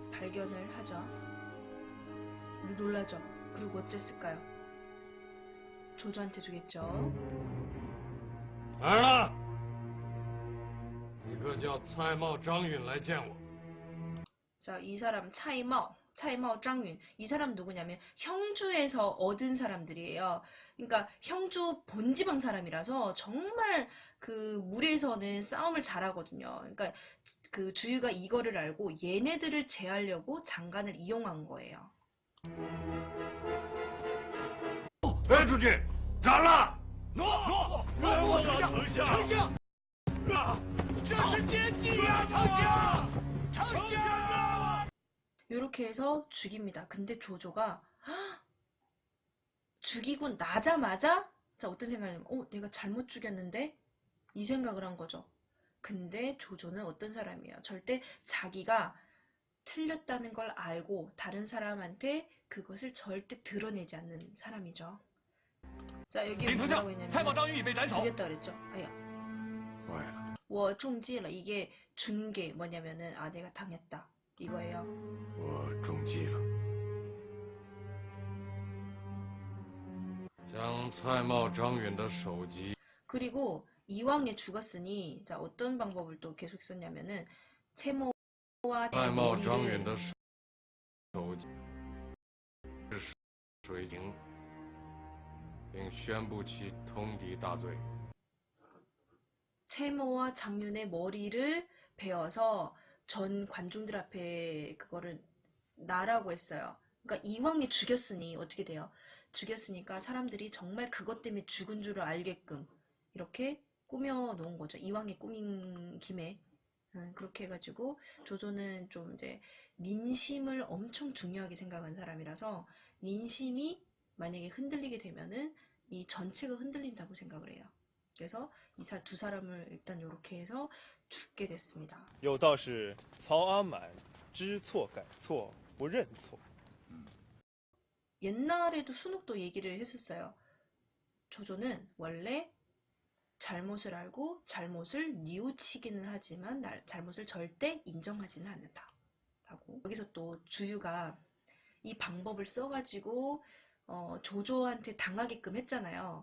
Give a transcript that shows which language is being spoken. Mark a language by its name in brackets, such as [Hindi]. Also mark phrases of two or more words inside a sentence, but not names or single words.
[Korean] 발견을 하죠. 놀라죠. 그리고 어쨌을까요? 조조한테 주겠죠. [Chinese] 来人了，一个叫蔡瑁张允来见我。 [Korean] 자, 이 사람 차이마오 장윤. 이 사람 누구냐면 형주에서 얻은 사람들이에요. 그러니까 형주 본지방 사람이라서 정말 그 물에서는 싸움을 잘하거든요. 그러니까 그 주유가 이거를 알고 얘네들을 제하려고 장관을 이용한 거예요. [Chinese] 哎，主君，斩了！诺，丞相，这是奸计呀，丞相！ [Korean] 이렇게 해서 죽입니다. 근데 조조가 죽이고 나자마자 자 어떤 생각이냐면 내가 잘못 죽였는데 이 생각을 한 거죠. 근데 조조는 어떤 사람이에요? 절대 자기가 틀렸다는 걸 알고 다른 사람한테 그것을 절대 드러내지 않는 사람이죠. 자 여기 뭐라고 했냐면 죽였다 그랬죠. 아야. [Chinese] 坏了，我中计了. [Korean] 이게 준 게 뭐냐면은 내가 당했다 이거예요. [Chinese] 我中计了。将蔡瑁张允的首级 [Korean] 그리고 이왕에 죽었으니 자 어떤 방법을 또 계속 썼냐면은 채모와 [Chinese] 蔡瑁张允 [Korean] 머리를 [Chinese] 的首级水刑，并宣布其通敌大罪。 [Korean] 채모와 장윤의 머리를 베어서 전 관중들 앞에 그거를 나라고 했어요. 그러니까 이왕에 죽였으니 어떻게 돼요? 죽였으니까 사람들이 정말 그것 때문에 죽은 줄을 알게끔 이렇게 꾸며 놓은 거죠. 이왕에 꾸민 김에 그렇게 해가지고 조조는 좀 이제 민심을 엄청 중요하게 생각한 사람이라서 민심이 만약에 흔들리게 되면은 이 전체가 흔들린다고 생각을 해요. 그래서 이 두 사람을 일단 이렇게 해서 죽게 됐습니다. [Chinese] 有道是曹阿满知错改错不认错。 [Korean] 옛날에도 순욱도 얘기를 했었어요. 조조는 원래 잘못을 알고 잘못을 뉘우치기는 하지만 잘못을 절대 인정하지는 않는다. 라고. 여기서 또 주유가 이 방법을 써가지고 조조한테 당하게끔 했잖아요.